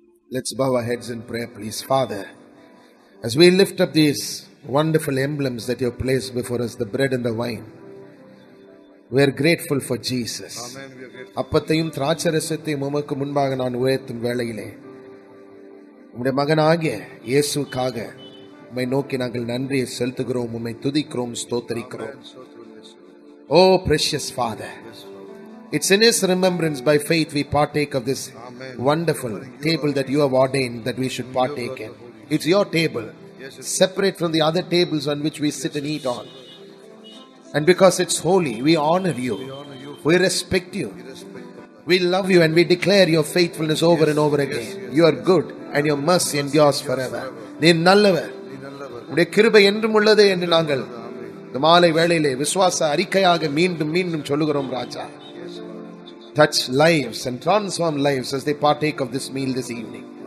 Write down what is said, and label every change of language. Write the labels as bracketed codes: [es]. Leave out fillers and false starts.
[en] Let's bow our heads in prayer, please. Father, as we lift up these wonderful emblems that you have placed before us, the bread and the wine, we are grateful for Jesus. [ta] அப்பத்தையும் திராட்சரசத்தையும் உமக்கு முன்பாக நான் உயர்த்தும் வேளையிலே உம்முடைய மகனாகிய இயேசுக்காக உம்மை நோக்கி நாங்கள் நன்றியை செலுத்துகிறோம், உம்மை துதிக்கிறோம், ஸ்தோத்திரிக்கிறோம். [en] Oh precious Father, it's in his remembrance by faith we partake of this wonderful table that you have ordained that we should partake in. It's your table, separate from the other tables on which we sit and eat on. And because it's holy, we honor you, we respect you, we love you, and we declare your faithfulness over and over again. You are good and your mercy endures forever. [ta] நீர் நல்லவர், உம்முடைய கிருபை என்றும் உள்ளது என்று நாங்கள் இந்த மாலை வேளையிலே விசுவாச அறிக்கையாக மீண்டும் மீண்டும் சொல்லுகிறோம். [en] ராஜா, touch lives and transform lives as they partake of this meal this evening.